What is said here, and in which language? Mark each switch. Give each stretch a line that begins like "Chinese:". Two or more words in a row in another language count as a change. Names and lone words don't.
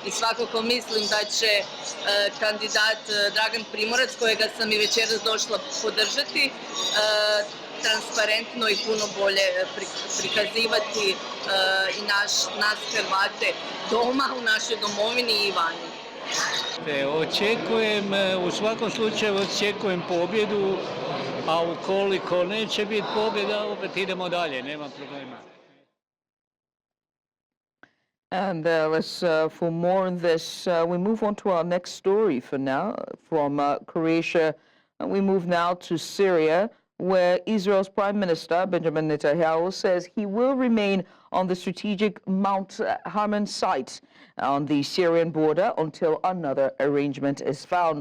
Croatian: i svakako mislim da će kandidat Dragan Primorac, kojega sam i večeras došla podržati, transparentno i puno bolje prikazivati i nas Hrvate doma, u našoj domovini i vani. Očekujem, u svakom slučaju očekujem pobjedu, a ukoliko neće biti pobjeda, opet idemo dalje, nema problema.
English: And for more on this, we move on to our next story for now. From Croatia, we move now to Syria, where Israel's Prime Minister, Benjamin Netanyahu, says he will remain on the strategic Mount Hermon site on the Syrian border until another arrangement is found.